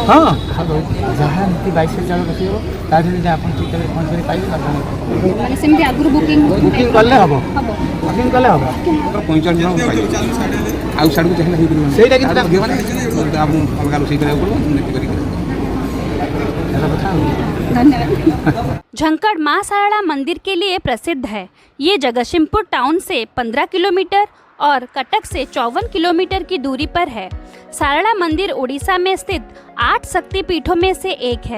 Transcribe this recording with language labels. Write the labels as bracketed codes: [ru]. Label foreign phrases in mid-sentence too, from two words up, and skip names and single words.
[or] ହଁ, ଯାହା ନୀତି 22 ଚାଉଳ ରୋଷେଇ ହେବ, ତା ଦେହରେ ଆପଣ ଠିକ୍ ପହଞ୍ଚି କରି ପାଇବେ। ମାନେ ସେମିତି ଆଗରୁ ବୁକିଂ କଲେ ହେବ, ବୁକିଂ କଲେ ହେବ। 45 ଜଣ ପାଇବେ। ଆଉ ସିଆଡ଼କୁ ଚାହିଁଲେ ହେଇପାରିବ ସେଇଟା କିନ୍ତୁ ଅଲଗା ରୋଷେଇ କରିବାକୁ ପଡ଼ିବ। [hi] झंकड़ मां सारड़ा मंदिर के लिए प्रसिद्ध है। ये जगतसिंहपुर टाउन से 15 किलोमीटर और कटक से 54 किलोमीटर की दूरी पर है। सारड़ा मंदिर उड़ीसा में स्थित 8 शक्तिपीठों में से एक है।